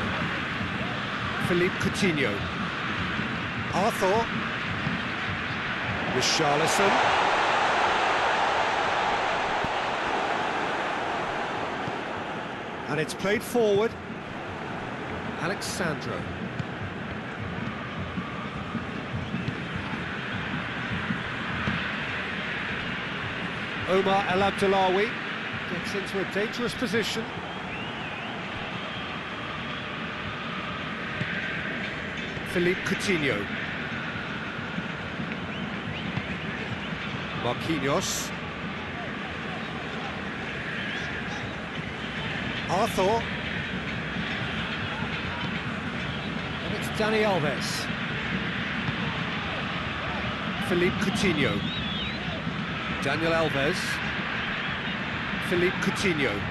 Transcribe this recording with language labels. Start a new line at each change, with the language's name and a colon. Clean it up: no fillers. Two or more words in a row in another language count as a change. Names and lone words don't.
English: Philippe Coutinho. Arthur. Richarlison. And it's played forward. Alexandro. Omar El Abdullawi gets into a dangerous position. Philippe Coutinho. Marquinhos. Arthur. And it's Dani Alves. Philippe Coutinho. Daniel Alves. Philippe Coutinho.